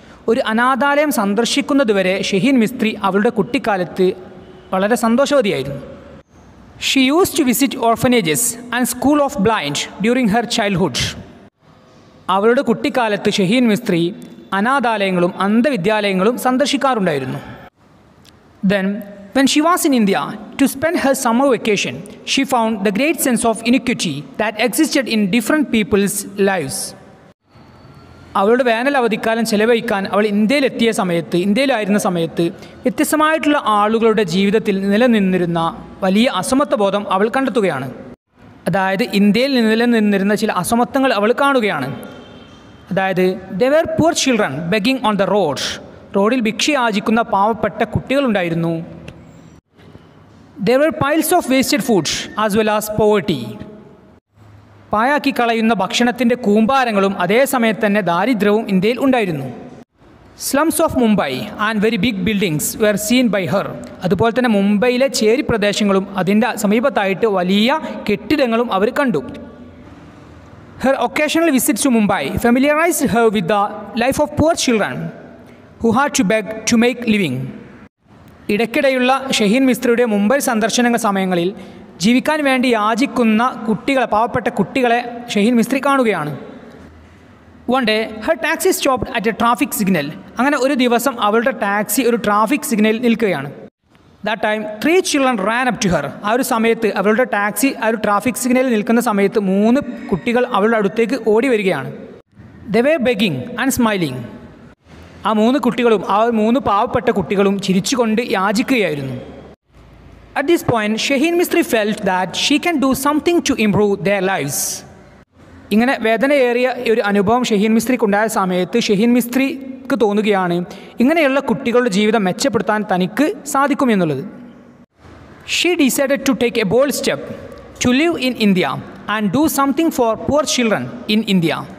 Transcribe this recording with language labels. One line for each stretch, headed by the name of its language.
Malayalam: ഒരു അനാഥാലയം സന്ദർശിക്കുന്നതുവരെ ഷഹീൻ മിസ്ത്രി അവളുടെ കുട്ടിക്കാലത്ത് വളരെ സന്തോഷവതിയായിരുന്നു.
English: She use to visit orphanages and school of blind during her childhood.
Malayalam: അവളുടെ കുട്ടിക്കാലത്ത് Shaheen Mistry അനാഥാലയങ്ങളും അന്ധവിദ്യാലയങ്ങളും സന്ദർശിക്കാറുണ്ടായിരുന്നു.
English: Then when she was in India to spend her summer vacation, she found the great sense of inequity that existed in different people's lives.
Malayalam: അവളുടെ വേനൽ അവധിക്കാലം ചെലവഴിക്കാൻ അവൾ ഇന്ത്യയിലായിരുന്ന സമയത്ത് വ്യത്യസ്തമായിട്ടുള്ള ആളുകളുടെ ജീവിതത്തിൽ നിലനിന്നിരുന്ന വലിയ അസമത്വബോധം അവൾ കണ്ടെത്തുകയാണ്. അതായത് ഇന്ത്യയിൽ നിലനിന്നിരുന്ന ചില അസമത്വങ്ങൾ അവൾ കാണുകയാണ്.
English: അതായത് there were poor children begging on the road.
Malayalam: റോഡിൽ ഭിക്ഷ യാചിക്കുന്ന പാവപ്പെട്ട കുട്ടികളുണ്ടായിരുന്നു.
English: There were piles of wasted food as well as poverty.
Malayalam: പായാക്കി കളയുന്ന ഭക്ഷണത്തിൻ്റെ കൂമ്പാരങ്ങളും അതേസമയത്ത് തന്നെ ദാരിദ്ര്യവും ഇന്ത്യയിൽ ഉണ്ടായിരുന്നു.
English: Slums of Mumbai and very big buildings were seen by her.
Malayalam: അതുപോലെ തന്നെ മുംബൈയിലെ ചേരി പ്രദേശങ്ങളും അതിൻ്റെ സമീപത്തായിട്ട് വലിയ കെട്ടിടങ്ങളും അവർ കണ്ടു.
English: Her occasional visits to Mumbai familiarised her with the life of poor children who had to beg to make living.
Malayalam: ഇടയ്ക്കിടെയുള്ള Shaheen മിസ്ത്രിയുടെ Mumbai സന്ദർശന സമയങ്ങളിൽ ജീവിക്കാൻ വേണ്ടി യാചിക്കുന്ന കുട്ടികളെ, പാവപ്പെട്ട കുട്ടികളെ ഷഹീൻ മിസ്ത്രി കാണുകയാണ്.
English: One day her taxi stopped at a traffic signal.
Malayalam: അങ്ങനെ ഒരു ദിവസം അവളുടെ ടാക്സി ഒരു ട്രാഫിക് സിഗ്നലിൽ നിൽക്കുകയാണ്.
English: That time 3 children ran up to her.
Malayalam: ആ ഒരു സമയത്ത് അവളുടെ ടാക്സി ആ ഒരു ട്രാഫിക് സിഗ്നലിൽ നിൽക്കുന്ന സമയത്ത് 3 കുട്ടികൾ അവളുടെ അടുത്തേക്ക് ഓടി വരികയാണ്.
English: They were begging and smiling.
Malayalam: ആ 3 കുട്ടികളും, ആ 3 പാവപ്പെട്ട കുട്ടികളും ചിരിച്ചുകൊണ്ട് യാചിക്കുകയായിരുന്നു.
English: At this point, Shaheen Mistry felt that she can do something to improve their lives.
Malayalam: ഇങ്ങനെ വേദനയേറിയ ഒരു അനുഭവം ഷഹീൻ മിസ്ത്രിക്കുണ്ടായ സമയത്ത് ഷഹീൻ മിസ്ത്രിക്ക് തോന്നുകയാണ് ഇങ്ങനെയുള്ള കുട്ടികളുടെ ജീവിതം മെച്ചപ്പെടുത്താൻ തനിക്ക് സാധിക്കുമെന്നുള്ളത്.
English: She decided to take a bold step to live in India and do something for poor children in India.